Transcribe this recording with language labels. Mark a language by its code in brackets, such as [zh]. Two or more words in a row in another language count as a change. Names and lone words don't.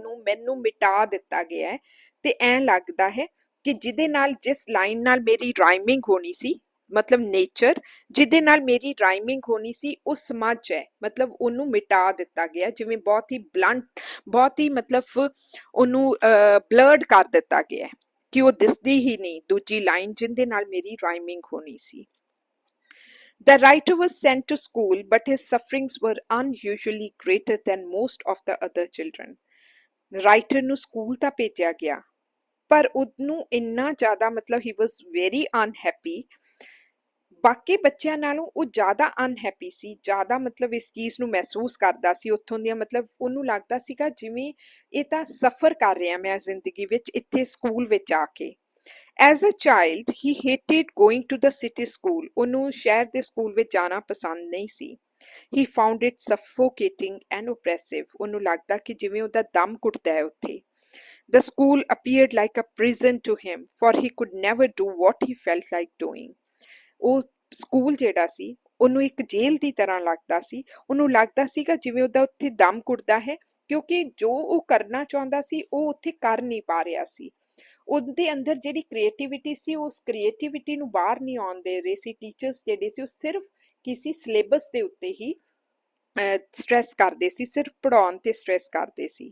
[pa] ਨੂੰ ਮੈਨੂੰ ਮਿਟਾ ਦਿੱਤਾ ਗਿਆ ਹੈ, ਤੇ ਐਂ ਲੱਗਦਾ ਹੈ ਕਿ ਜਿਹਦੇ ਨਾਲ, ਜਿਸ ਲਾਈਨ ਨਾਲ ਮੇਰੀ ਰਾਈਮਿੰਗ ਹੋਣੀ ਸੀ, ਮਤਲਬ ਨੇਚਰ, ਜਿਹਦੇ ਨਾਲ ਮੇਰੀ ਰਾਈਮਿੰਗ ਹੋਣੀ ਸੀ ਉਹ ਸਮਝ ਹੈ, ਮਤਲਬ ਉਹਨੂੰ ਮਿਟਾ ਦਿੱਤਾ ਗਿਆ, ਜਿਵੇਂ ਬਹੁਤ ਹੀ ਬਲੰਟ, ਬਹੁਤ ਹੀ ਮਤਲਬ ਉਹਨੂੰ ਬਲਰਡ ਕਰ ਦਿੱਤਾ ਗਿਆ ਕਿ ਉਹ ਦਿਸਦੀ ਹੀ ਨਹੀਂ ਦੂਜੀ ਲਾਈਨ ਜਿਹਦੇ ਨਾਲ ਮੇਰੀ ਰਾਈਮਿੰਗ ਹੋਣੀ ਸੀ। [en] The writer was sent to school, but his sufferings were unusually greater than most of the other children. [pa] ਰਾਈਟਰ ਨੂੰ ਸਕੂਲ ਤਾਂ ਭੇਜਿਆ ਗਿਆ ਪਰ ਉਹਨੂੰ ਇੰਨਾ ਜ਼ਿਆਦਾ ਮਤਲਬ ਹੀ [en] was very unhappy, [pa] ਬਾਕੀ ਬੱਚਿਆਂ ਨਾਲੋਂ ਉਹ ਜ਼ਿਆਦਾ ਅਨਹੈਪੀ ਸੀ, ਜ਼ਿਆਦਾ ਮਤਲਬ ਇਸ ਚੀਜ਼ ਨੂੰ ਮਹਿਸੂਸ ਕਰਦਾ ਸੀ ਉੱਥੋਂ ਦੀਆਂ, ਮਤਲਬ ਉਹਨੂੰ ਲੱਗਦਾ ਸੀਗਾ ਜਿਵੇਂ ਇਹ ਤਾਂ ਸਫ਼ਰ ਕਰ ਰਿਹਾ ਮੈਂ ਜ਼ਿੰਦਗੀ ਵਿੱਚ ਇੱਥੇ ਸਕੂਲ ਵਿੱਚ ਆ ਕੇ। [en] As a child, he hated going to the city school. [pa] ਉਹਨੂੰ ਸ਼ਹਿਰ ਦੇ ਸਕੂਲ ਵਿੱਚ ਜਾਣਾ ਪਸੰਦ ਨਹੀਂ ਸੀ। [en] He found it suffocating and oppressive. [pa] ਉਹਨੂੰ ਲੱਗਦਾ ਕਿ ਜਿਵੇਂ ਉਹਦਾ ਦਮ ਘੁੱਟਦਾ ਹੈ ਉੱਥੇ। [en] The school appeared like a prison to him, for he could never do what he felt like doing. [pa] ਉਹ ਸਕੂਲ ਜਿਹੜਾ ਸੀ ਉਹਨੂੰ ਇੱਕ ਜੇਲ੍ਹ ਦੀ ਤਰ੍ਹਾਂ ਲੱਗਦਾ ਸੀ, ਉਹਨੂੰ ਲੱਗਦਾ ਸੀਗਾ ਜਿਵੇਂ ਉਹਦਾ ਉੱਥੇ ਦਮ ਘੁੱਟਦਾ ਹੈ, ਕਿਉਂਕਿ ਜੋ ਉਹ ਕਰਨਾ ਚਾਹੁੰਦਾ ਸੀ ਉਹ ਉੱਥੇ ਕਰ ਨਹੀਂ ਪਾ ਰਿਹਾ ਸੀ। ਉਹਦੇ ਅੰਦਰ ਜਿਹੜੀ ਕ੍ਰੀਏਟੀਵਿਟੀ ਸੀ ਉਸ ਕ੍ਰੀਏਟੀਵਿਟੀ ਨੂੰ ਬਾਹਰ ਨਹੀਂ ਆਉਣ ਦੇ ਰਹੇ ਸੀ ਟੀਚਰਸ ਜਿਹੜੇ ਸੀ, ਉਹ ਸਿਰਫ ਕਿਸੇ ਸਿਲੇਬਸ ਦੇ ਉੱਤੇ ਹੀ ਸਟ੍ਰੈਸ ਕਰਦੇ ਸੀ, ਸਿਰਫ ਪੜ੍ਹਾਉਣ ਤੇ ਸਟ੍ਰੈਸ ਕਰਦੇ ਸੀ।